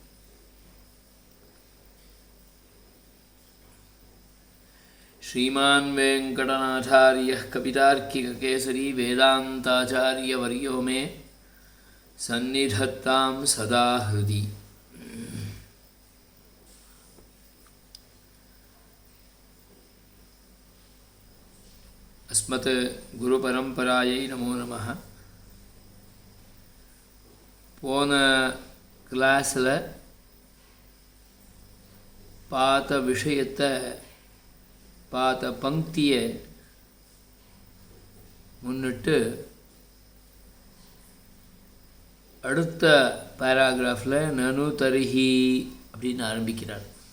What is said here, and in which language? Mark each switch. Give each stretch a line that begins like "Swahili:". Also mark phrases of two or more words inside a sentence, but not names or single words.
Sanskrit: श्रीमान् वेङ्कटनाथार्यः कवितार्किककेसरी वेदान्ताचार्यवर्यो मे सन्निधत्तां सदा हृदि। अस्मत् गुरुपरम्परायै नमो नमः।
Tamil: போன கிளாஸில் பார்த்த விஷயத்தை பார்த்த பங்கியை முன்னிட்டு அடுத்த பேராகிராஃபில்
Sanskrit: ननु तर्हि
Tamil: அப்படின்னு ஆரம்பிக்கிறார்.